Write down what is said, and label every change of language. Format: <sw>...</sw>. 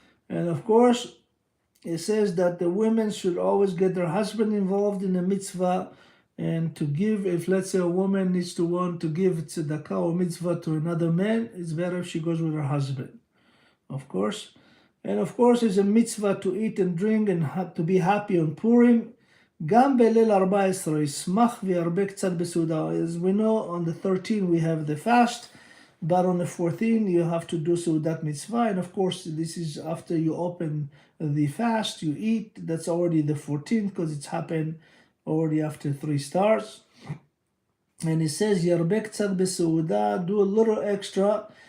<en>And of course, it says that the women should always get their husband involved in a mitzvah, and to give, if let's say a woman needs to want to give tzedakah or mitzvah to another man, it's better if she goes with her husband, of course. And of course, it's a mitzvah to eat and drink and to be happy on Purim.</en> <he>גם בליל 14 ישמח וירבה קצת בסעודה.</he> <en>As we know, on the 13th we have the fast, but on the 14th you have to do seudat mitzvah. And of course, this is after you open the fast, you eat. That's already the 14th because it's happened already after 3 stars. And it says,</en> <he>ירבה קצת בסעודה,</he> <en>do a little extra.</en>